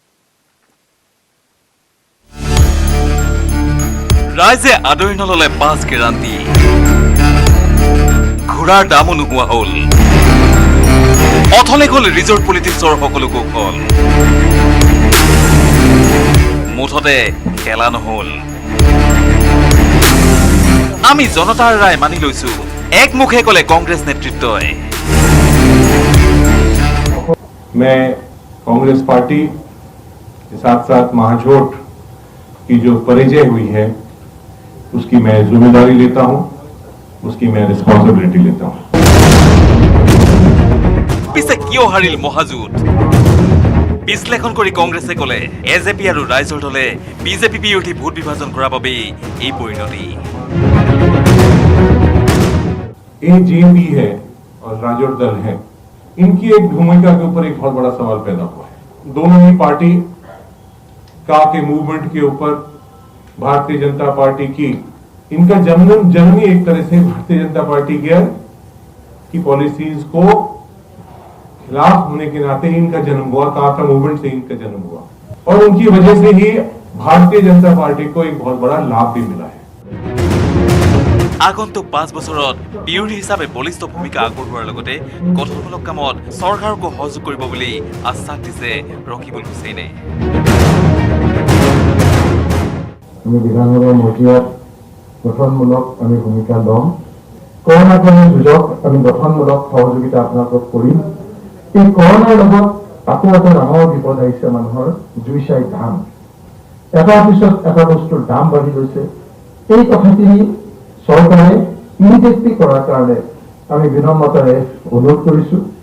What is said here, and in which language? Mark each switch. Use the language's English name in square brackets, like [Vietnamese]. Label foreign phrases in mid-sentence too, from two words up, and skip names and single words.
[Assamese] ৰাইজে আদৰি নললে 5 গেৰাণ্টি ঘোঁৰাৰ দামো নোহোৱা হ'ল অথলে গ'ল [English] resort politicsৰ [Assamese] সকলো কৌশল মুঠতে খেলা নহ'ল আমি জনতাৰ ৰায় মানি লৈছো একমুখে ক'লে কংগ্ৰেছ নেতৃত্বই [Hindi] मैं कांग्रेस पार्टी के साथ साथ महाजोट की जो परिचय हुई है उसकी मैं जिम्मेदारी लेता हूं उसकी मैं रिस्पॉन्सिबिलिटी लेता हूं [Assamese] পিছে কিয় হাৰিল মহাজোঁট বিশ্লেষণ কৰি কংগ্ৰেছে ক'লে এজেপি আৰু ৰাইজৰ দলে বিজেপি বিৰোধী ভোট বিভাজন কৰাৰ বাবেই এই পৰিণতি [Hindi] एजेपी है और राजौर दल है इनकी एक भूमिका के ऊपर एक बहुत बड़ा सवाल पैदा हुआ है दोनों ही पार्टी का के मूवमेंट के ऊपर भारतीय जनता पार्टी की इनका जन्म ही एक तरह से भारतीय जनता पार्टी की पॉलिसीज को खिलाफ होने के नाते इनका जन्म हुआ काका मूवमेंट से इनका जन्म हुआ और उनकी वजह से ही भारतीय जनता पार्टी को एक बहुत बड़ा लाभ भी मिला है [Assamese] আগন্তুক 5 বছৰত বিৰোধী হিচাপে বলিষ্ঠ ভূমিকা আগবঢ়োৱাৰ লগতে গঠনমূলক কামত চৰকাৰকো সহযোগ কৰিব বুলি আশ্বাস দিছে ৰকিবুল হুছেইনে আমি বিধানসভাৰ মজিয়াত গঠনমূলক আমি ভূমিকা ল'ম কৰোনাকালীন যুঁজত আমি গঠনমূলক সহযোগিতা আপোনালোকক কৰিম এই কৰোনাৰ লগত আকৌ এটা ডাঙৰ বিপদ আহিছে মানুহৰ জুইচাই দাম এটা পিছত এটা বস্তুৰ দাম বাঢ়ি গৈছে এই কথাখিনি চৰকাৰে ইমিডিয়েটলি কৰাৰ কাৰণে আমি বিনম্ৰতাৰে অনুৰোধ কৰিছো